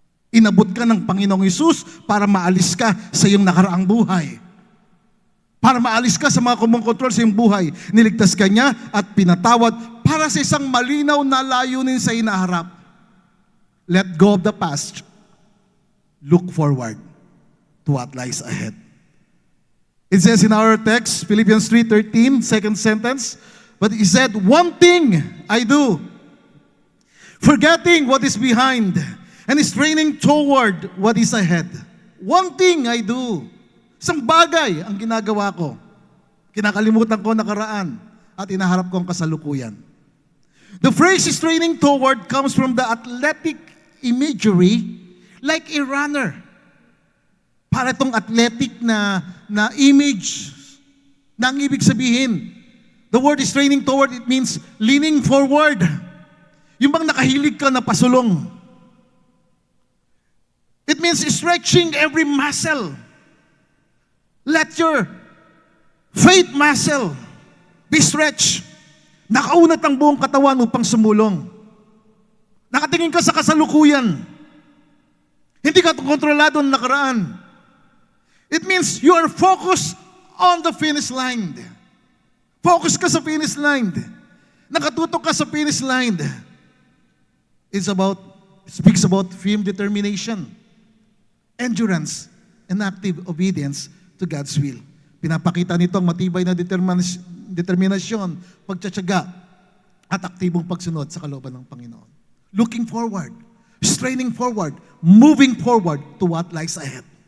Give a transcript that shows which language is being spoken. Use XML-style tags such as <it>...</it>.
<tl>Inabot ka ng Panginoong Hesus para maalis ka sa iyong nakaraang buhay. Para maalis ka sa mga kumukontrol sa iyong buhay. Niligtas ka niya at pinatawad para sa isang malinaw na layunin sa inaharap.</tl> <en>Let go of the past. Look forward to what lies ahead. It says in our text, Philippians 3:13, second sentence, but he said, one thing I do, forgetting what is behind and straining toward what is ahead. One thing I do.</en> <tl>Isang bagay ang ginagawa ko. Kinakalimutan ko nakaraan at inaharap ko ang kasalukuyan.</tl> <en>The phrase straining toward comes from the athletic imagery like a runner.</en> <tl>Para itong athletic na image na ang ibig sabihin,</tl> <en>The word is training toward, it means leaning forward.</en> <tl>Yung bang nakahilig ka na pasulong.</tl> <en>It means stretching every muscle. Let your faith muscle be stretched.</en> <tl>Nakaunat ang buong katawan upang sumulong. Nakatingin ka sa kasalukuyan. Hindi ka kontrolado ng nakaraan.</tl> <en>It means you are focused on the finish line.</en> <tl>Focus ka sa finish line. Nakatutok ka sa finish line.</tl> <en>It speaks about firm determination, endurance, and active obedience to God's will.</en> <tl>Pinapakita nito ang matibay na determinasyon, pagtsatsaga, at aktibong pagsunod sa kalooban ng Panginoon.</tl> <en>Looking forward, straining forward, moving forward to what lies ahead.</en>